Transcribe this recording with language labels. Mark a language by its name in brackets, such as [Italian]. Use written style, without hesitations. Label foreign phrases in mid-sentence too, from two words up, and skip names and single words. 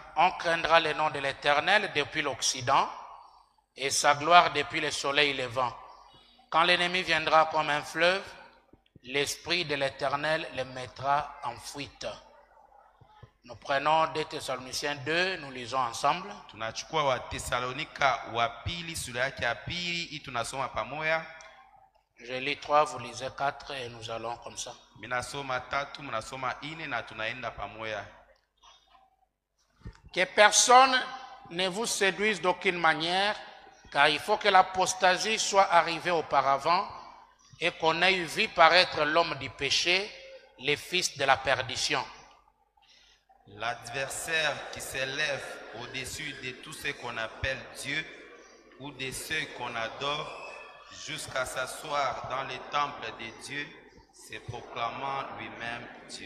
[French] On craindra le nom de l'Éternel depuis l'Occident et sa gloire depuis le soleil levant. Quand l'ennemi viendra comme un fleuve, l'Esprit de l'Éternel le mettra en fuite. Nous prenons 2 Thessaloniciens 2, nous lisons ensemble. [Swahili] Tunachukua wa Thessalonika wa pili sura yake ya pili, hii tunasoma pamoja. [French] Je lis 3, vous lisez 4 et nous allons comme ça. [Swahili] Minasoma 3, mnasoma 4 na tunaenda pamoja. [French] Que personne ne vous séduise d'aucune manière, car il faut que l'apostasie soit arrivée auparavant et qu'on ait vu paraître l'homme du péché, le fils de la perdition. L'adversaire qui s'élève au-dessus de tout ce qu'on appelle Dieu ou de ceux qu'on adore, jusqu'à s'asseoir dans le temple de Dieu, se proclamant lui-même Dieu.